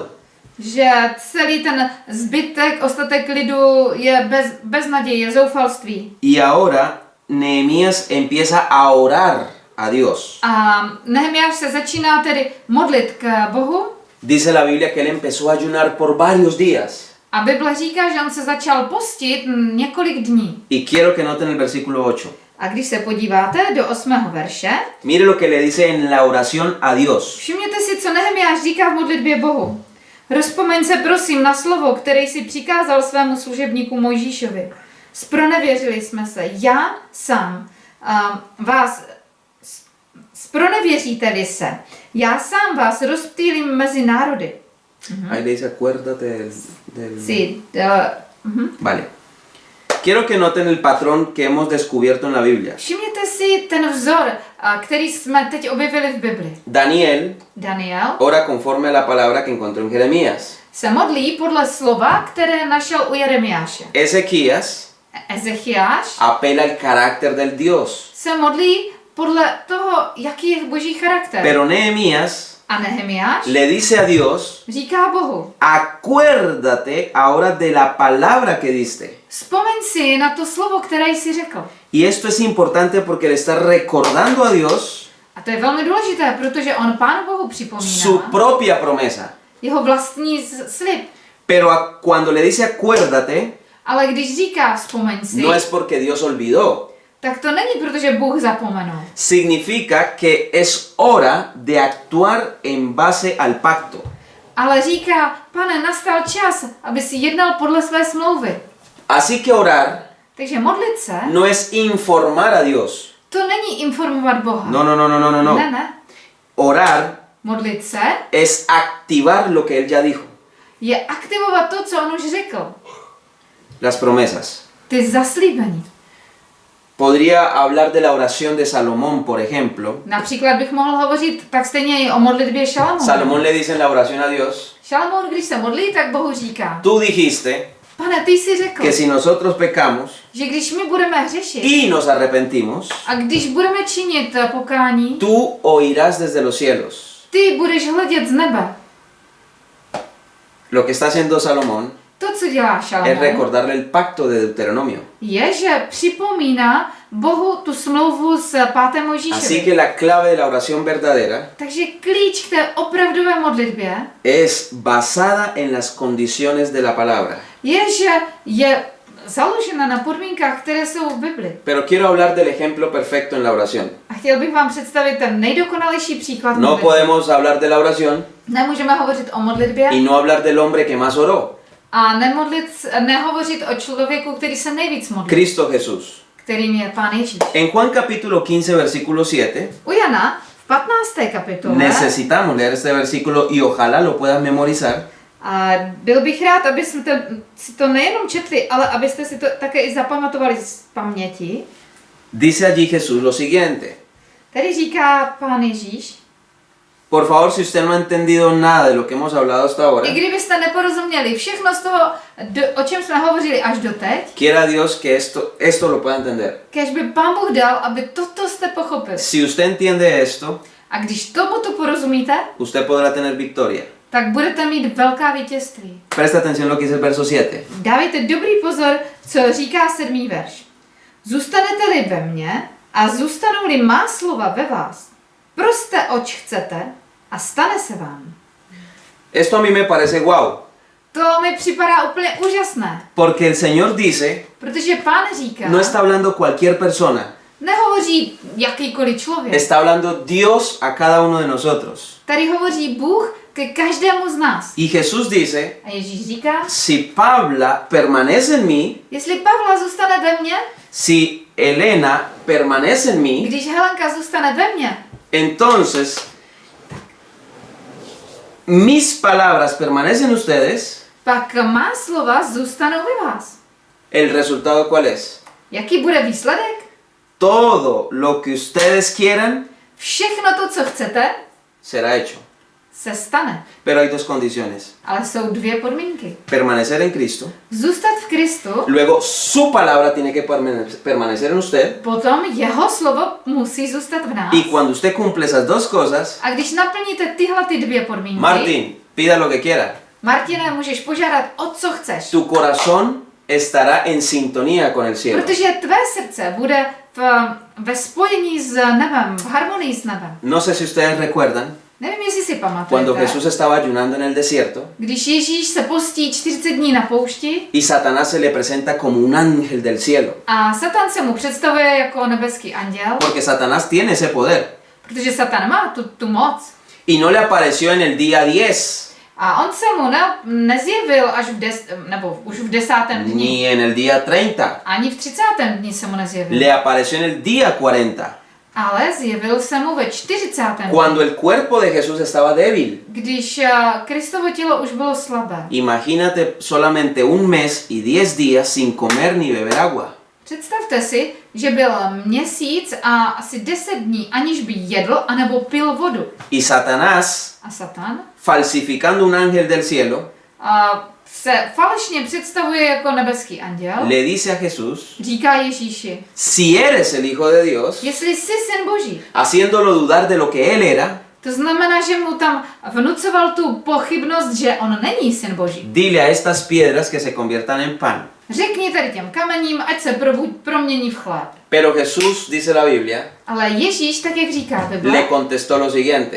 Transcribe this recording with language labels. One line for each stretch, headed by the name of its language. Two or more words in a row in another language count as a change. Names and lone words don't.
Czech: Že celý ten zbytek, ostatek lidu je bez naděje, zoufalství.
Spanish: y ahora Nehemías empieza a orar a Dios.
Czech: A Nehemiáš se začíná tedy modlit k Bohu
Spanish: Dice la Biblia que él empezó a ayunar por varios días.
Czech: a Bible říká, že on se začal postit několik dní.
Spanish: Y quiero que noten el versículo 8.
Czech: A když se podíváte do 8. verše,
Spanish: Mire lo que le dice en la oración a Dios.
Czech: všimněte si, co Nehemiáš říká v modlitbě Bohu. Rozpomeň se prosím na slovo, které si přikázal svému služebníku Mojžíšovi. Spronevěřili jsme se, já sám vás, spronevěříte-li se, já sám vás rozptýlím mezi národy.
Spanish: Ahí le dice acuérdate del... Sí, Vale. Quiero que noten el patrón que hemos descubierto en la Biblia.
Czech: Všimněte si ten vzor, který jsme teď objevili v Bibli.
Spanish: Daniel ora conforme a la palabra que encontró en Jeremías.
Czech: Se modlí podle slova, které našel u Jeremiáše. Ezechiáš
Spanish: apela al carácter del Dios.
Czech: se modlí podle toho, jaký je Boží charakter.
Spanish: Pero Nehemías
Czech: A Nehemiáš
Spanish: le dice a Dios,
Czech: říká Bohu,
Spanish: acuérdate ahora de la palabra que diste.
Czech: vzpomeň si na to slovo, které jsi řekl.
Spanish: Y esto es importante porque le está recordando a Dios
Czech: A to je velmi důležité, protože on Pánu Bohu
Spanish: su
Czech: připomíná
Spanish: propia promesa.
Czech: jeho vlastní slib.
Spanish: Pero cuando le dice acuérdate,
Czech: Ale když říká vzpomeň si,
Spanish: no es porque Dios olvidó.
Czech: tak to není, protože Bůh zapomenul.
Spanish: Significa que es hora de actuar en base al pacto.
Czech: Ale říká, Pane, nastal čas, aby si jednal podle své smlouvy.
Spanish: Así que orar
Czech: Takže modlit se,
Spanish: no es informar a Dios.
Czech: to není informovat Boha.
Spanish: No.
Czech: Ne.
Spanish: Orar
Czech: Modlit se
Spanish: es activar lo que él ya dijo.
Czech: je aktivovat to, co on už řekl.
Spanish: Las promesas.
Czech: Ty zaslíbení.
Spanish: Podría hablar de la oración de Salomón, por ejemplo.
Czech: Například bych mohl hovořit tak stejně i o modlitbě Šalamouna.
Spanish: Salomón le dice en la oración a Dios,
Czech: Šalamoun, když se modlí, tak Bohu říká,
Spanish: tú dijiste
Czech: Pane, ty jsi řekl,
Spanish: que si nosotros pecamos
Czech: že když my budeme hřešit
Spanish: y nos arrepentimos,
Czech: a když budeme činit pokání,
Spanish: tú oirás desde los cielos.
Czech: ty budeš hledět z nebe.
Spanish: Lo que está haciendo Salomón
Czech: To, co dělá
Spanish: es
Czech: Šalamoun,
Spanish: recordarle el pacto de Deuteronomio.
Czech: je, že připomíná Bohu tu smlouvu s 5.
Spanish: Así
Czech: Mojžíšem.
Spanish: que la clave de la oración verdadera
Czech: Takže klíč k té opravdové modlitbě
Spanish: es basada en las condiciones de la palabra.
Czech: je, že je založena na podmínkách, které jsou v Bibli.
Spanish: Pero quiero hablar del ejemplo perfecto en la oración.
Czech: A chtěl bych vám představit ten nejdokonalejší příklad
Spanish: No
Czech: modlitby.
Spanish: podemos hablar de la oración
Czech: Nemůžeme hovořit o modlitbě
Spanish: y no hablar del hombre que más oró,
Czech: a nehovořit o člověku, který se nejvíc modlí,
Spanish: Cristo Jesús.
Czech: kterým je Pán Ježíš.
Spanish: En Juan capítulo 15, versículo 7,
Czech: U Jana v 15. kapitole
Spanish: necesitamos leer este versículo y ojalá lo puedas memorizar.
Czech: a byl bych rád, abyste si to nejenom četli, ale abyste si to také i zapamatovali z paměti.
Spanish: Dice allí Jesús lo siguiente.
Czech: Tady říká Pán Ježíš,
Spanish: Por favor, si usted no ha entendido nada de lo que hemos hablado hasta ahora,
Czech: i kdybyste neporozuměli všechno z toho, o čem jsme hovořili až doteď,
Spanish: quiera Dios que esto lo pueda entender.
Czech: kéž by Pán Bůh dal, aby toto jste pochopili.
Spanish: Si usted entiende esto,
Czech: A když tomuto porozumíte,
Spanish: usted podrá tener victoria.
Czech: tak budete mít velká vítězství.
Spanish: Presta atención a lo que dice el verso 7.
Czech: Dávejte dobrý pozor, co říká 7. verš. Zůstanete-li ve mně a zůstanou-li má slova ve vás, proste, oč chcete a stane se vám.
Spanish: Esto a mí me parece wow,
Czech: To mi připadá úplně úžasné,
Spanish: porque el Señor dice,
Czech: protože Pán říká,
Spanish: no está hablando cualquier persona,
Czech: nehovoří jakýkoliv člověk.
Spanish: está hablando Dios a cada uno de nosotros.
Czech: Tady hovoří Bůh ke každému z nás.
Spanish: Y Jesús dice,
Czech: A Ježíš říká,
Spanish: si Pabla permanece en mí,
Czech: jestli Pavla zůstane ve mně,
Spanish: si Elena permanece en mí,
Czech: když Helenka zůstane ve mně,
Spanish: entonces mis palabras permanecen en ustedes,
Czech: pak má slova zůstanou ve vás.
Spanish: ¿el resultado cuál es?
Czech: Jaký bude výsledek?
Spanish: Todo lo que ustedes quieran
Czech: Všechno to, co chcete,
Spanish: será hecho.
Czech: se stane.
Spanish: Pero hay dos condiciones.
Czech: Ale jsou dvě podmínky.
Spanish: Permanecer en Cristo,
Czech: Zůstat v Kristu,
Spanish: luego su palabra tiene que permanecer en usted,
Czech: potom jeho slovo musí zůstat v nás.
Spanish: y cuando usted cumple esas dos cosas,
Czech: A když naplníte tyhle ty dvě podmínky,
Spanish: Martín, pida lo que quiera.
Czech: Martine, můžeš požádat o co chceš.
Spanish: Tu corazón estará en sintonía con el cielo.
Czech: Protože tvé srdce bude ve spojení s nebem, v harmonii s nebem.
Spanish: No sé si ustedes recuerdan
Czech: Nevím, jestli si
Spanish: cuando
Czech: pamatujete,
Spanish: Jesús estaba ayunando en el desierto
Czech: když Ježíš se postí 40 dní na poušti
Spanish: y Satanás se le presenta como un ángel del cielo.
Czech: a Satan se mu představuje jako nebeský anděl,
Spanish: Porque Satanás tiene ese poder.
Czech: protože Satan má tu moc.
Spanish: Y no le apareció en el día 10,
Czech: A on se mu nezjevil až nebo už v 10. dni.
Spanish: ni en el día 30.
Czech: Ani v 30. dni se mu nezjevil.
Spanish: Le apareció en el día 40.
Czech: Ale zjevil se mu ve 40. dni,
Spanish: Cuando el cuerpo de Jesús estaba débil.
Czech: když Kristovo tělo už bylo slabé.
Spanish: Imagínate solamente un mes y 10 días sin comer ni beber agua.
Czech: Představte si, že byl měsíc a asi 10 dní, aniž by jedl anebo pil vodu.
Spanish: Y Satanás,
Czech: A Satan
Spanish: falsificando un ángel del cielo,
Czech: se falešně představuje jako nebeský anděl.
Spanish: le dice a Jesús,
Czech: Říká Ježíši,
Spanish: si eres el Hijo de Dios,
Czech: jestli jsi syn Boží.
Spanish: haciéndolo dudar de lo que él era,
Czech: To znamená, že mu tam vnucoval tu pochybnost, že on není syn Boží.
Spanish: dile a estas piedras que se conviertan en pan.
Czech: Řekni tady těm kamením, ať se promění v chléb.
Spanish: Pero Jesús, dice la Biblia,
Czech: Ale Ježíš, tak jak říká
Spanish: le
Czech: Bible,
Spanish: contestó lo siguiente,